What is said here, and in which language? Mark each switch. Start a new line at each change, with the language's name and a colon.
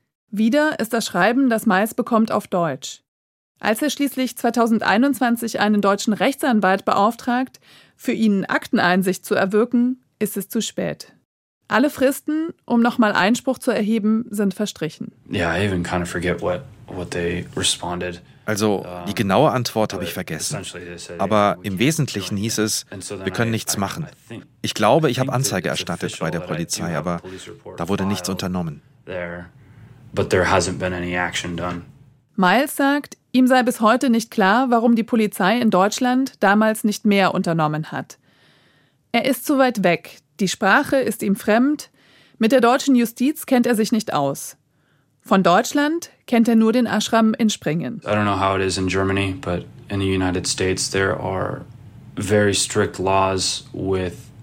German: Wieder ist das Schreiben, das Miles bekommt, auf Deutsch. Als er schließlich 2021 einen deutschen Rechtsanwalt beauftragt, für ihn Akteneinsicht zu erwirken, ist es zu spät. Alle Fristen, um nochmal Einspruch zu erheben, sind verstrichen.
English: Yeah, I even kind of forget what they responded.
German: Also, die genaue Antwort habe ich vergessen. Aber im Wesentlichen hieß es, wir können nichts machen. Ich glaube, ich habe Anzeige erstattet bei der Polizei, aber da wurde nichts unternommen. Miles sagt, ihm sei bis heute nicht klar, warum die Polizei in Deutschland damals nicht mehr unternommen hat. Er ist zu weit weg, die Sprache ist ihm fremd, mit der deutschen Justiz kennt er sich nicht aus. Von Deutschland kennt er nur den Ashram in Springen.
English: I don't know how it is in Germany, but in the United States there are very strict laws with